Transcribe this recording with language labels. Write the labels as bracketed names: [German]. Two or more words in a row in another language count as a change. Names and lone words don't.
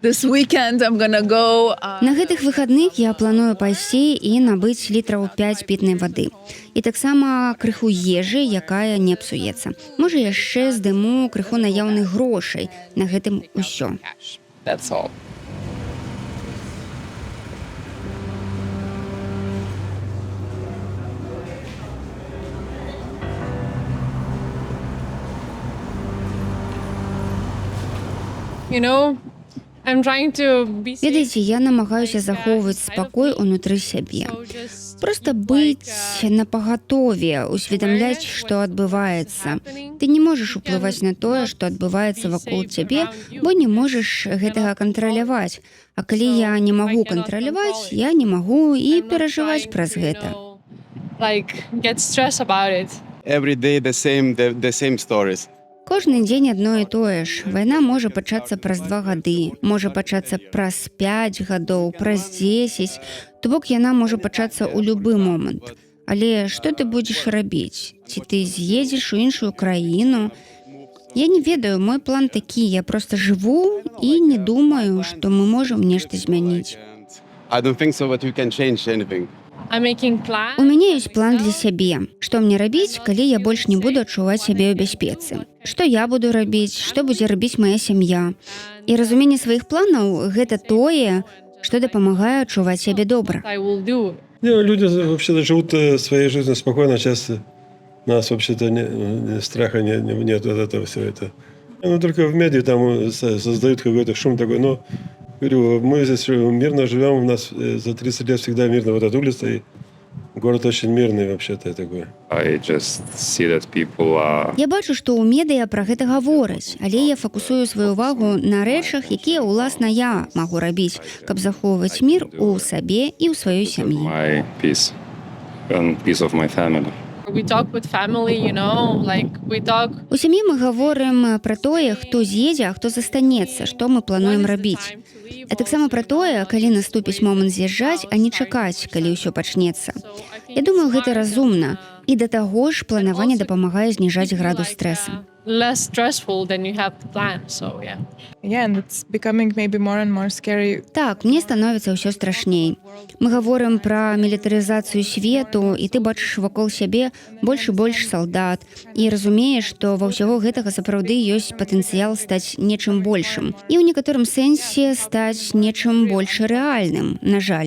[Belarusian] На гэтых выхадных я планую пайсці і набыць літраў 5 пітнай вады. І таксама крыху ежы, якая не псуецца. Можа, яшчэ здыму крыху наяўных грошай. На гэтым усё. [English] That's all. You know, I'm trying to be safe. [Belarusian] Ведаеце, я намагаюся захоўваць спакой унутры сябе. Просто быць напагатове, усведамляць, што адбываецца. Ты не можаш уплываць на тое, што адбываецца вакол цябе, бо не можаш гэтага кантраляваць. А калі я не магу кантраляваць, я не магу і перажываць праз гэта. [English] Like, get stressed about it. Every day the same stories. [Belarusian] Кожны дзень адно і тое ж. Вайна можа пачацца праз 2 гады, можа пачацца праз 5 гадоў, праз 10. То бок яна можа пачацца ў любы момант. Але што ты будзеш рабіць? Ці ты з'едзеш у іншую краіну? Я не ведаю, мой план такі. Я проста жыву і не думаю, што мы можам нешта змяніць. [English] I don't think so that we can change anything. I'm making plans. [Belarusian] У мяне ёсць план для сябе. Што мне рабіць, калі я больш не буду адчуваць сябе ў бяспецы? Што я буду рабіць, што будзе рабіць моя сям'я? І разуменне сваіх планаў – гэта тое, што дапамагае адчуваць сябе добра. [English] I will do. [Russian] Люди вообще-то живут своей жизнью спокойно, часто нас вообще-то страха нет от этого всего это. Ну, только в медиа там создают какой-то шум такой, но говорю, мы здесь мирно живем, у нас за 30 лет всегда мирно вот эта улица, и город очень мирный вообще-то такой. [English] I just see that people are... [Belarusian] Я бачу, што ў медыа пра гэта гавораць, але я фокусую сваю увагу на рэчах, якія, уласна, я магу рабіць, каб захоўваць мір у сабе і ў сваёй сям'і. [English] my peace and peace of my family. We talk with family, you know, like we talk. [Belarusian] У сям'і мы гаворым пра тое, хто з'едзе, а хто застанецца, што мы плануем рабіць. А таксама пра тое, калі наступіць момант з'язджаць, а не чакаць, калі ўсё пачнецца. Я думаю, гэта разумна. І да таго ж планаванне дапамагае зніжаць градус стрэса. [English] Less stressful than you have to plan, so yeah. Yeah, and it's becoming maybe more and more scary. [Belarusian] Так, мне становіцца ўсё страшней. Мы гаворым пра мілітарызацыю свету, і ты бачыш вакол сябе больш і больш салдат, і разумееш, што ва ўсяго гэтага сапраўды ёсць патэнцыял стаць нечым большым. І ў некаторым сэнсе стаць нечым больш рэальным, на жаль.